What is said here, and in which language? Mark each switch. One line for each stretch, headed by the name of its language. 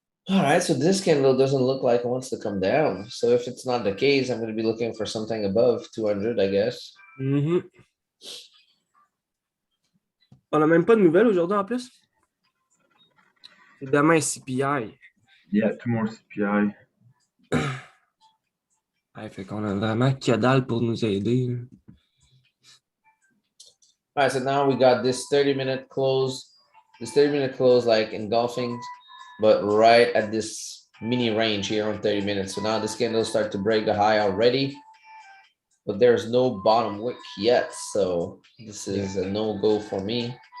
English: All right, so this candle doesn't look like it wants to come down. So if it's not the case, I'm going to be looking for something above 200, I guess. Mm-hmm.
French: On n'a même pas de nouvelles aujourd'hui en plus. C'est demain CPI.
English: Yeah, 2 more CPI.
French: Ouais, fait qu'on a vraiment que dalle pour nous aider.
English: All right, so now we got this 30-minute close. This 30-minute close like engulfing, but right at this mini range here on 30 minutes. So now this candle start to break a high already, but there's no bottom wick yet. So this is a no-go for me.